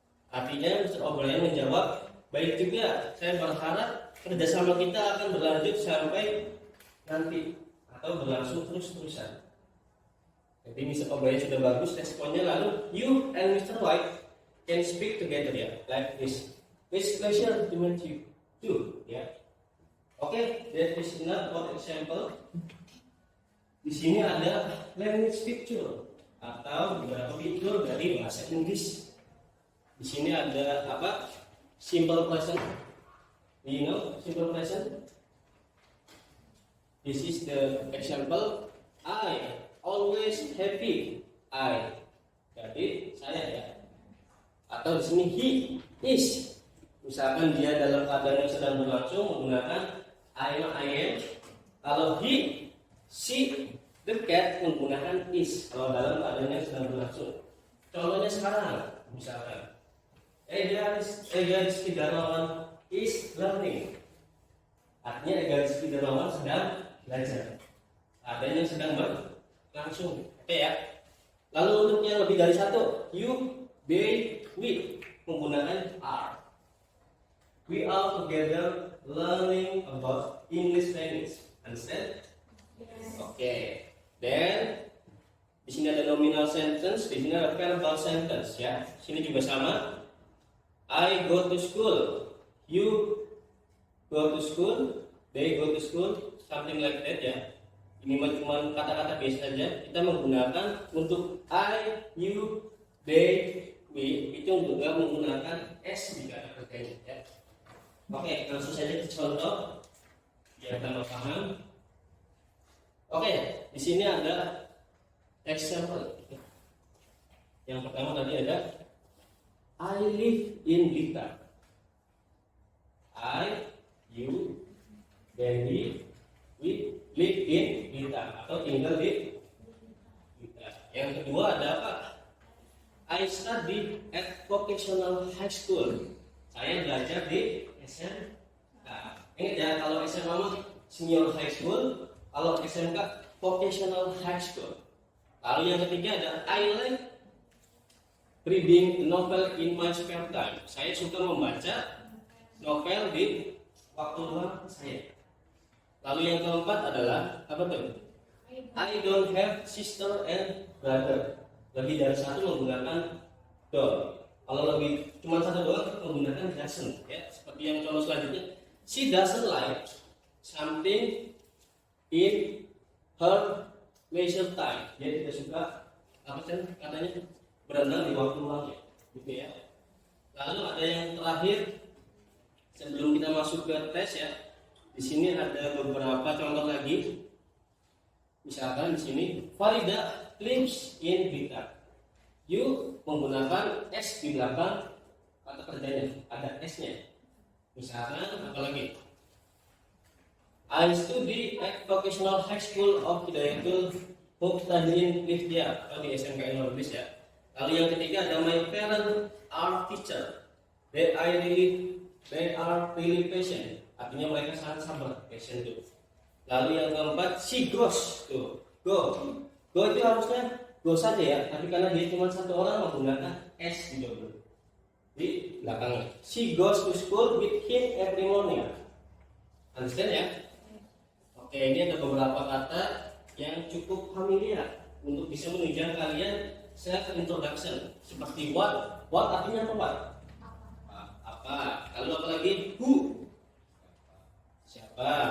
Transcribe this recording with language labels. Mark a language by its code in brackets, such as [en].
[id] Artinya Mr. O'Brien menjawab, baik juga, saya berharap kerjasama kita akan berlanjut sampai nanti atau berlangsung terus-terusan. Jadi Mr. O'Brien sudah bagus responnya, lalu [en] you and Mr. White can speak together ya, like this. It's pleasure to meet you too, ya. Oke, that is enough for example. [id] Di sini ada language picture atau beberapa picture dari bahasa Inggris. Di sini ada apa? Simple present. [en] You know simple present? This is the example. I always happy. I. [id] Jadi saya ya. Atau di sini [en] he is. [id] Misalkan dia dalam keadaan yang sedang berlangsung menggunakan I am. Kalau he, she, the cat menggunakan is. Kalau dalam keadaan yang sedang berlangsung. Contohnya sekarang, misalkan. Rizky Darmawan is learning. Artinya Rizky Darmawan sedang belajar. Ada yang sedang berlangsung. Oke ya. Lalu untuk yang lebih dari satu, you, they, we menggunakan are. [en] We are together learning about English language. Understand? Yes. [id] Oke. Then di sini ada nominal sentence, di sini ada verbal sentence ya. Sini juga sama. [en] I go to school, you go to school, they go to school, something like that ya. [id] Ini cuma kata-kata biasa saja. Kita menggunakan untuk I, you, they, we itu juga menggunakan s di kata kerjanya ya. Oke, langsung saja ke contoh biar tambah paham. Oke, di sini ada example. Yang pertama tadi ada [en] I live in Blitar. I, you, then we live in Blitar [id] atau tinggal di Blitar. Yang kedua ada apa? [en] I study at vocational high school. [id] Saya belajar di SMK. Ingat ya, kalau SMA mah senior high school, kalau SMK vocational high school. Lalu yang ketiga ada [en] I like reading novel in my spare time. [id] Saya suka membaca novel di waktu luang saya. Lalu yang keempat adalah apa tuh? [en] I don't have sister and brother. [id] Lebih dari satu menggunakan don't. Kalau lebih cuma satu doang menggunakan doesn't. Ya, seperti yang contoh selanjutnya. [en] She doesn't like something in her leisure time. [id] Dia tidak suka apa sih katanya? Berenang di waktu luangnya, gitu ya. Lalu ada yang terakhir sebelum kita masuk ke tes ya. Di sini ada beberapa contoh lagi. Misalkan di sini [en] Farida lives in Blitar. [id] You menggunakan s di belakang kata kerjanya, ada s-nya. Misalkan apa lagi? [en] I study at vocational high school of Hidayatul Muqtadirin Liftia [id] atau di SMK Indonesia ya. Lalu yang ketiga ada [en] my parents are teacher. They are really patient. [id] Artinya mereka sangat sabar, patient itu. Lalu yang keempat [en] she goes to go [id] itu harusnya go saja ya, tapi karena dia cuma satu orang menggunakan s di belakangnya. [en] She goes to school with him every morning. Understand ya? [id] Oke, ini ada beberapa kata yang cukup familiar untuk bisa menunjang kalian self introduction seperti what artinya apa? Apa? Lalu apa lagi? Who? Siapa?